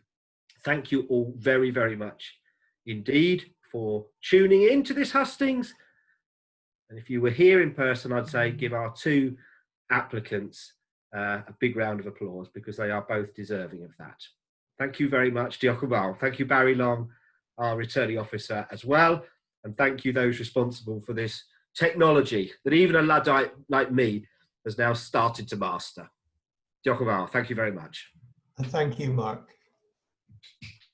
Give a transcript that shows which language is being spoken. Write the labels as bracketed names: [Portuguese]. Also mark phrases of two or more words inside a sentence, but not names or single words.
[English] Thank you all very, very much indeed for tuning in to this hustings. And if you were here in person, I'd say give our two applicants a big round of applause, because they are both deserving of that. Thank you very much, [Welsh] Diolch yn fawr. [English] Thank you, Barry Long, our returning officer as well. And thank you those responsible for this technology that even a Luddite like me has now started to master. [Welsh] Diolch yn fawr. [English] Thank you very much. And thank you, Mark.